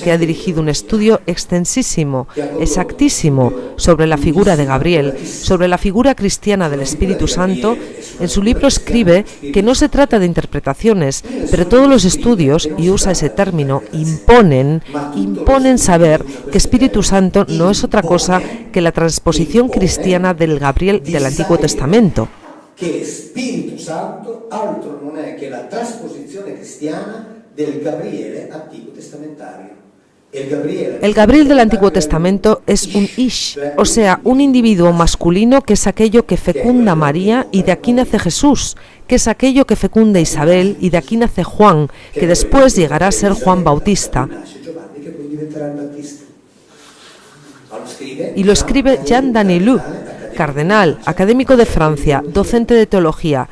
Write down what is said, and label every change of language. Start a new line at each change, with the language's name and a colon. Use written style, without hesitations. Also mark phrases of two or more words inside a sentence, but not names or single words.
Spanish: ha dirigido un estudio extensísimo, exactísimo, sobre la figura de Gabriel, sobre la figura cristiana del Espíritu Santo, en su libro escribe que no se trata de interpretaciones, pero todos los estudios, y usa ese término, imponen saber que Espíritu Santo no es otra cosa que la transposición cristiana del Gabriel del Antiguo Testamento.
Italian: Che Spirito Santo altro non è che la trasposizione cristiana del Gabriele antico testamentario.
Spanish: El Gabriel del Antiguo Testamento es un Ish, o sea, un individuo masculino que es aquello que fecunda a María y de aquí nace Jesús, que es aquello que fecunda a Isabel y de aquí nace Juan, que después llegará a ser Juan Bautista. Y lo escribe Jean Danielou, cardenal, académico de Francia, docente de teología.